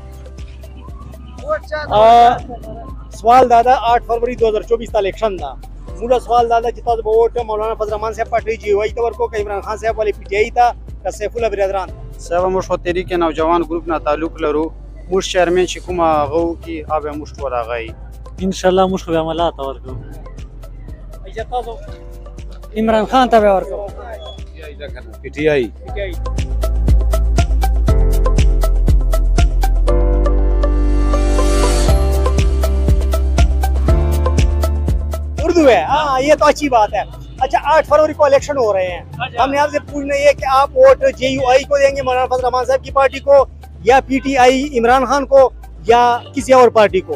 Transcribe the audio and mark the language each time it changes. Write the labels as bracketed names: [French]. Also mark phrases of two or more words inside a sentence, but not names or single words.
[Pashto] سوال دا 8 فروری 2024 ته الیکشن ده موږ سوال دا چې تاسو به ووټ مولانا فضل الرحمن صاحب پارټي جی وای ته ورکوو که عمران خان صاحب والی پی ټي آی ته که سیف الله برادران صاحب موږ خو تحریک نوجوان ګروپ نه تعلق لرو موږ چیرمن چې کومه غو کې هغه موږ ټول راغی [Arabic] ان شاء الله [Pashto] موږ خو بیا ملا ته ورکوو اجازه تاسو عمران خان ته به ورکوو پی ټي آی [Urdu] اردو ہے ہاں یہ تو اچھی بات ہے اچھا 8 فروری کو الیکشن ہو رہے ہیں ہم نے آپ سے پوچھنا یہ کہ آپ ووٹ جے یو آئی کو دیں گے مولانا فضل الرحمن صاحب کی پارٹی کو یا پی ٹی آئی عمران خان کو یا کسی اور پارٹی کو